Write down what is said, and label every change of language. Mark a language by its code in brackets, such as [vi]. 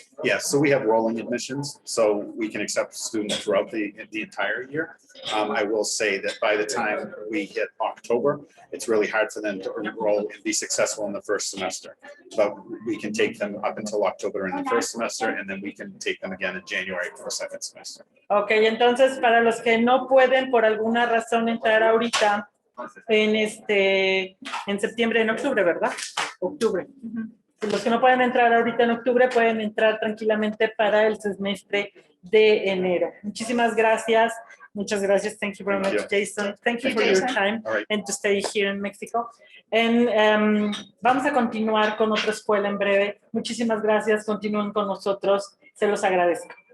[en] Yes, so we have rolling admissions, so we can accept students throughout the entire year. I will say that by the time we hit October, it's really hard for them to enroll and be successful in the first semester. But we can take them up until October in the first semester, and then we can take them again in January for the second semester. [es] Okay, entonces para los que no pueden por alguna razón entrar ahorita, en septiembre, en octubre, ¿verdad? Octubre. Los que no pueden entrar ahorita en octubre pueden entrar tranquilamente para el semestre de enero. Muchísimas gracias. Muchas gracias. [en] Thank you very much, Jason. Thank you for your time and to stay here in Mexico. [es] And vamos a continuar con otra escuela en breve. Muchísimas gracias. Continúen con nosotros. Se los agradezco.